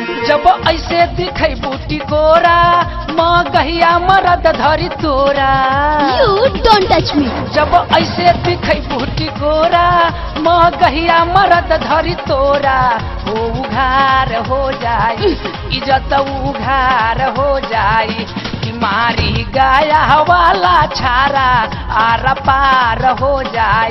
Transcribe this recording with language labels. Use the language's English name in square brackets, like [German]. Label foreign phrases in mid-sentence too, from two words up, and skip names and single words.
[Bhojpuri] जब ऐसे दिखै बूटी कोरा गहिया मरद धरी तोरा। [English] You don't touch me. [Bhojpuri] जब ऐसे दिखै बूटी कोरा गहिया मरद धरी तोरा हो उघार हो जाई इज्जत उघार हो जाई कि मारी गाया वाला छारा आर पार हो जाई।